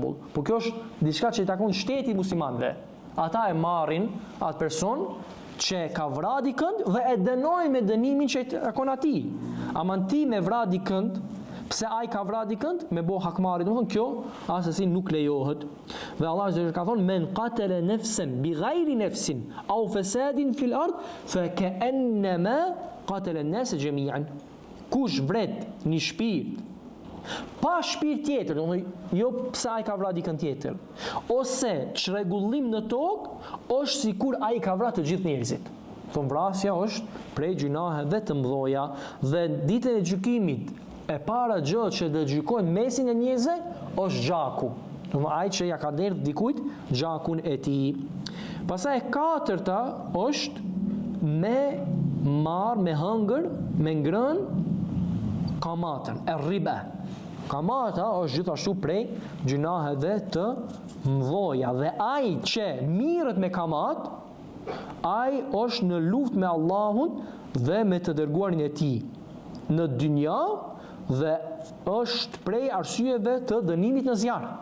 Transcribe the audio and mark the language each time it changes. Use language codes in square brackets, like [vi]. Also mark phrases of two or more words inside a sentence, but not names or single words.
[sq] Por kjo është diçka që i takon shteti muslimanëve. ata e marrin atë person që ka vrar dikënd dhe e dënojnë me dënimin që takon atij. Aman ti me vrar dikënd, pse ai ka vrar dikënd, me bo hakmarri, domethënë kjo asesi nuk lejohet. Dhe Allah [ar] عزّ وجلّ [sq] ka thonë [ar] من قتل نفسا بغير نفس أو فساد في الأرض فكأنما قتل الناس جميعا. [sq] Kush vret një shpirt pa shpirt tjetër, domethënë jo pse ai ka vrarë dikën tjetër, ose çrregullim në tokë, është sikur ai ka vrarë të gjithë njerëzit. Thonë vrasja është prej gjunaheve të mëdha dhe ditën e gjykimit e para gjë që do gjykojnë mesin e njerëzve është gjaku. Domethënë ai që ja ka dhënë dikujt gjakun e tij. Pastaj e katërta është me marr, me hëngër, me ngrënë kamatën, e riba. Kamata është gjithashtu prej gjunaheve të mëdha dhe ai që mirret me kamat, ai është në luftë me Allahun dhe me të dërguarin e tij në dynja dhe është prej arsyeve të dënimit në zjarr.